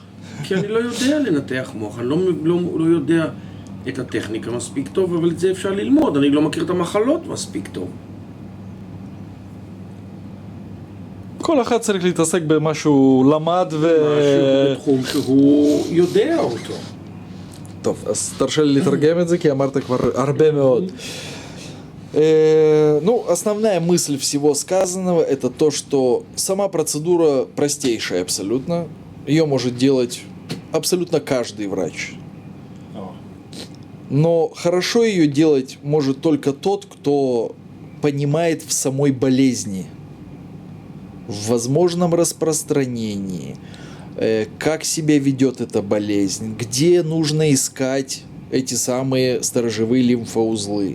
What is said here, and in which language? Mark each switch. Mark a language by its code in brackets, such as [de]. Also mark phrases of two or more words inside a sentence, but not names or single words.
[he] כי אני לא יודע לנתח מוח, אני לא יודע את הטכניקה מספיק טוב, אבל את זה אפשר ללמוד, אני לא מכיר את המחלות מספיק טוב. כל אחד צריך להתעסק במה שהוא למד משהו בתחום שהוא יודע אותו. טוב, אז תרשה לי לתרגם את זה, כי אמרת כבר הרבה מאוד. [ru] Ну, основная мысль всего сказанного — это то, что сама процедура простейшая абсолютно. Ее может делать абсолютно каждый врач. Но хорошо ее делать может только тот, кто понимает в самой болезни, в возможном распространении, как себя ведет эта болезнь, где нужно искать эти самые сторожевые лимфоузлы.